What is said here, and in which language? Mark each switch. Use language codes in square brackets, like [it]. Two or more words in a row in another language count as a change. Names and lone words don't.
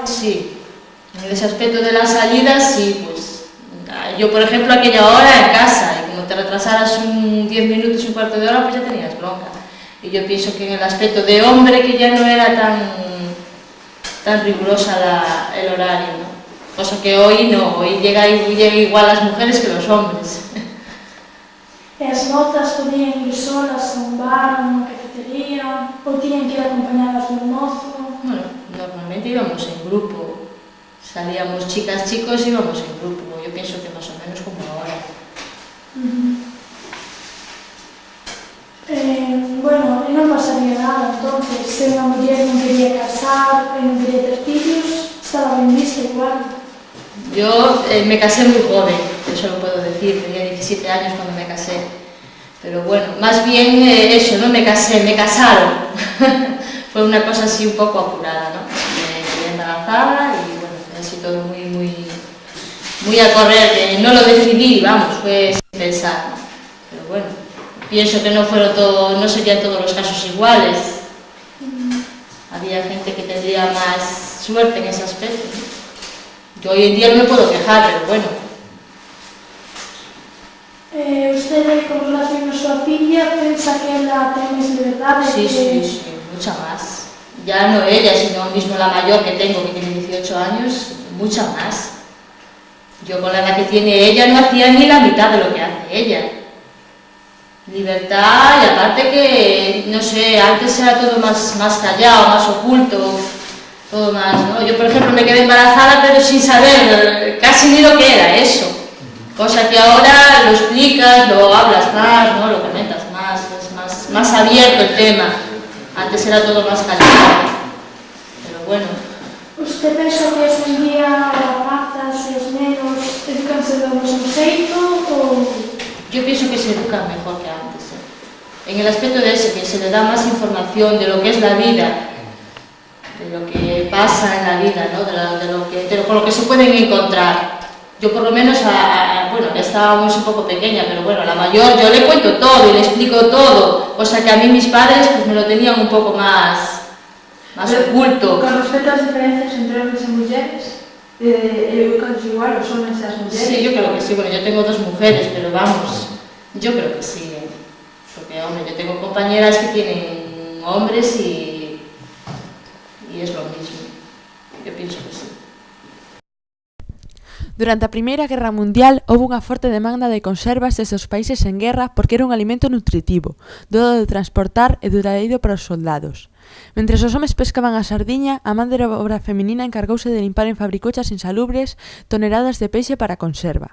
[es] Sí, en ese aspecto de las salidas, sí, pues yo, por ejemplo, aquella hora en casa, y como te retrasaras 10 minutos, un cuarto de hora, pues ya tenías bronca. Y yo pienso que en el aspecto de hombre, que ya no era tan rigurosa el horario, ¿no? Cosa que hoy no, hoy llega igual las mujeres que los hombres. [gl] E as notas podían ir solas a un bar, a unha cafetería, ou tiñan que ir acompañadas dun mozo? [es] Bueno, normalmente íbamos en grupo, salíamos chicas, chicos, íbamos en grupo, yo pienso que más o menos como ahora. Bueno, [gl] e non pasaría nada, entonces, se unha muller non quería casar, non quería ter fillos, estaba ben vista igual. [es] Yo me casé muy joven, eso lo puedo decir, tenía 17 años cuando me casé. Pero bueno, más bien eso, no me casé, me casaron. Fue una cosa así un poco apurada, ¿no? Me quedé embarazada y bueno, fue así todo muy a correr, que no lo decidí, vamos, fue sin pensar, ¿no? Pero bueno, pienso que no serían todos los casos iguales. Había gente que tendría más suerte en ese aspecto, ¿no? Yo hoy en día no me puedo quejar, pero bueno. [gl] Usted, con relación a súa filla, pensa que ela ten máis liberdade? [es] Sí, mucha más. Ya no ella, sino mismo la mayor que tengo, que tiene 18 años, mucha más. Yo con la edad que tiene ella no hacía ni la mitad de lo que hace ella. Libertad, y aparte que, no sé, antes era todo más callado, más oculto, todo más, ¿no? Yo, por ejemplo, me quedé embarazada, pero sin saber casi ni lo que era eso. Cosa que ahora lo explicas, lo hablas más, ¿no? Lo comentas más, es más abierto el tema. Antes era todo más callado. Pero bueno. [gl] ¿Usted pensa que hoxe en día as rapazas e os nenos educanse do mesmo xeito ou...? [es] Yo pienso que se educan mejor que antes, ¿eh? En el aspecto de ese, que se le da más información de lo que es la vida. lo que pasa en la vida, ¿no? Con lo que se pueden encontrar. Yo por lo menos, bueno, que estábamos un poco pequeña, pero bueno, a la mayor yo le cuento todo y le explico todo, cosa que a mí mis padres pues me lo tenían un poco más oculto. Con respecto a las diferencias entre hombres y mujeres, ¿educados igual los hombres y las mujeres? Sí, yo creo que sí. Bueno, yo tengo 2 mujeres, pero vamos, yo creo que sí. Porque, hombre, yo tengo compañeras que tienen hombres y es lo mismo. Yo pienso que sí. [gl] Durante a Primeira Guerra Mundial houve unha forte demanda de conservas desde os países en guerra porque era un alimento nutritivo, doado de transportar e duradoiro para os soldados. Mentres os homes pescaban a sardiña, a man de obra feminina encargouse de limpar en fabricochas insalubres toneladas de peixe para conserva.